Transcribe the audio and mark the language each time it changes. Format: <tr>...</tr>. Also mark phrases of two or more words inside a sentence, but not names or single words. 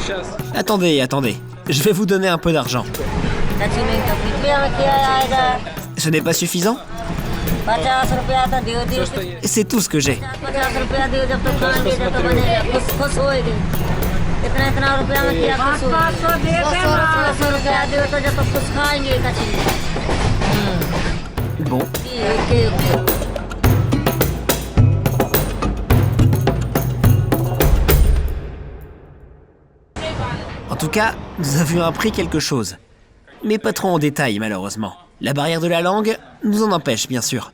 <fr>Attendez, je vais vous donner un peu d'argent. Ce n'est pas suffisant?</fr> <hi>50 रुपया तो दियो दियो</hi> <fr>C'est tout ce que j'ai.</fr> <hi>50 रुपया दियो जब तक खाएंगे जब तक बनेगा खुश खुश होएगी इतना इतना रुपया में क्या खुश होएगी 500 रुपया दियो तो जब तक खुश खाएंगे कच्ची</hi> <fr>Bon, en tout cas, nous avions appris quelque chose. Mais pas trop en détail, malheureusement. La barrière de la langue nous en empêche, bien sûr.</fr>